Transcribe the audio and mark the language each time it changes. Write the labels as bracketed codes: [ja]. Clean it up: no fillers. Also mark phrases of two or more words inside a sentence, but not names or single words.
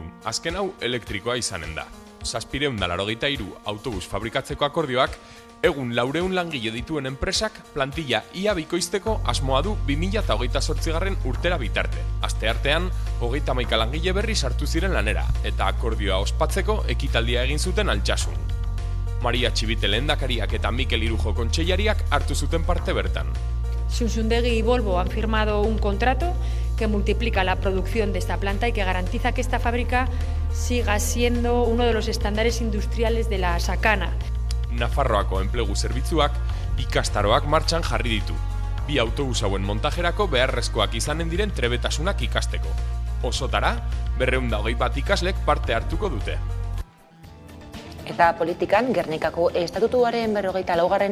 [eu] Azken hau elektrikoa izanen da. 783 autobus fabrikatzeko akordioak egun 400 langile dituen enpresak plantilla ia bikoizteko asmoa du 2028 urtera bitarte. Asteartean, 31 langile berri sartu ziren lanera eta akordioa ospatzeko ekitaldia egin zuten Altsasun. Maria Txibite lehendakariak eta Mikel Irujo kontseilariak hartu zuten parte bertan. [es] Zunzundegi y Volvo han firmado un contrato que multiplica la producción de esta planta y que garantiza que esta fábrica siga siendo uno de los estándares industriales de la sakana. [eu] Nafarroako enplegu zerbitzuak ikastaroak martxan jarri ditu. 2 autobus hauen montajerako beharrezkoak izanen diren trebetasunak ikasteko. Osotara, 221 ikaslek parte hartuko dute. Eta politikan, Gernikako estatutuaren 44.